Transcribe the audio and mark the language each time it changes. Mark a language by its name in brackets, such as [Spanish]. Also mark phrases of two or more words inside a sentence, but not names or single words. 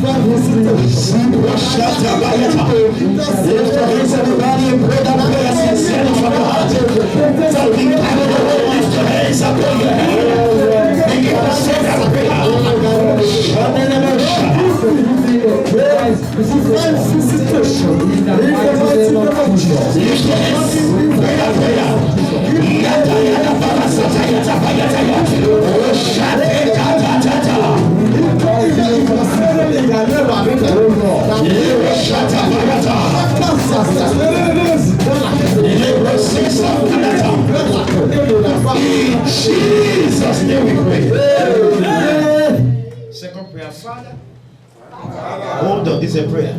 [English] Lift your hands, everybody, and pray that prayer sincerely from your heart. Lift your hands up on your head. Begin to say that prayer. Divine visitation. In the mighty name of Jesus. Lift your hands. Pray that prayer. Yata yata parasata yata payata yata. Oshate tata tata. Jesus' name we pray. Second prayer, Father. Hold on, this is a prayer.